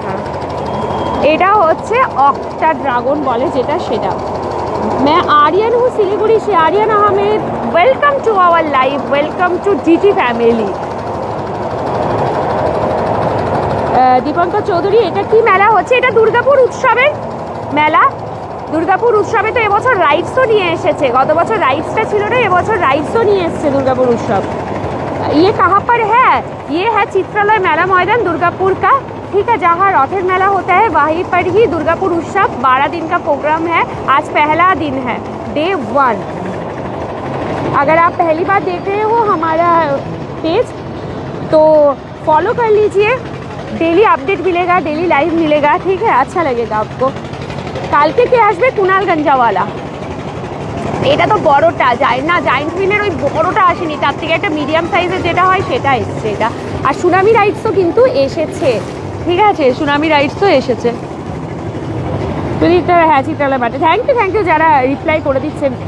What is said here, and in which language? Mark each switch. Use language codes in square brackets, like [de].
[bn] হ্যাঁ এটা হচ্ছে অক্টা ড্রাগন বলে যেটা, সেটা। [hi] मैं आर्यन हूँ सिलीगुड़ी से। Aryan Ahmed, [en] Welcome to our live, welcome to GT family. [bn] Dipankar Chowdhury, এটা কি মেলা হচ্ছে? এটা দুর্গাপুর উৎসবের মেলা। দুর্গাপুর উৎসবে তো এবছর রাইডসও নিয়ে এসেছে। গত বছর রাইডসটা ছিল না, এবছর রাইডসও নিয়ে এসেছে দুর্গাপুর উৎসব। [hi] ये कहाँ पर है? ये है चित्रालय मेला मैदान दुर्गापुर का, ठीक है, जहाँ रथेर मेला होता है वहीं पर ही दुर्गापुर उत्सव 12 दिन का प्रोग्राम है। आज पहला दिन है, डे 1। अगर आप पहली बार देख रहे हो हमारा पेज तो फॉलो कर लीजिए, डेली अपडेट मिलेगा, डेली लाइव मिलेगा, ठीक है, अच्छा लगेगा आपको। [bn] काल के क्या आसबे? कुणाल गंजावाला। এটা তো বড়টা যায় না, জায়েন্ট হুইলের ওই বড়টা আসেনি, তার থেকে একটা মিডিয়াম সাইজের যেটা হয় সেটা এসছে এটা। আর সুনামি রাইডসও কিন্তু এসেছে, ঠিক আছে, সুনামি রাইডসও এসেছে। হ্যাঁ চিত্রালয় মাঠে। থ্যাংক ইউ যারা রিপ্লাই করে দিচ্ছেন।